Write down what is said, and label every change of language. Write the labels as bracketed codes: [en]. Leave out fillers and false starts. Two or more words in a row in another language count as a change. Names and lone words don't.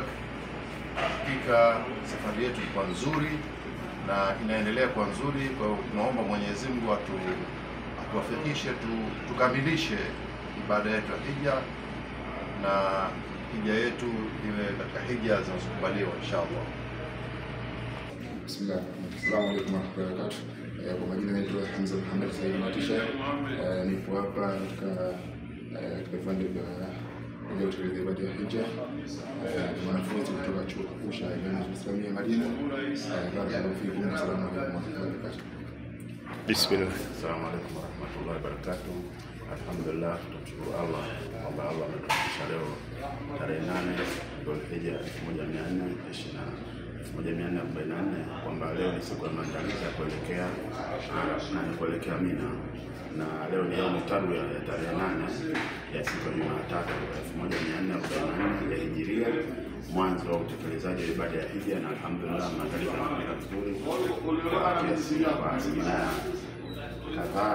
[sw] Hakika safari yetu ilikuwa nzuri na inaendelea kuwa nzuri. Kwa hiyo tunaomba Mwenyezi Mungu atuwafikishe tukamilishe ibada yetu ya hija na hija yetu iwe katika hija zinazokubaliwa inshallah. [ar] Bismillah. السلام عليكم ورحمة الله وبركاته. [sw] Kwa majina naitwa Hamza Muhammad Said Matisha. Nipo hapa katika vipande vya utekeleza ibada ya hija. Mwanafunzi kutoka chuo kikuu cha Islamia Madina. [ar] بارك الله فيكم. السلام عليكم ورحمة الله وبركاته. Bismillah. السلام عليكم ورحمة الله وبركاته. Alhamdulillah, [sw] tunashukuru Allah kwamba Allah ametufikisha leo tarehe 8 Dhulhijja 1444 kwamba leo ni siku ya maandalizi ya kuelekea Mina, na leo ni [ar] يوم تروية [sw] ya tarehe 8 ya siku ya Jumatatu 1444 ya Hijiria, mwanzo wa utekelezaji wa ibada ya hija, na alhamdulillah maandalizi yanakwenda vizuri kwa asilimia kadhaa.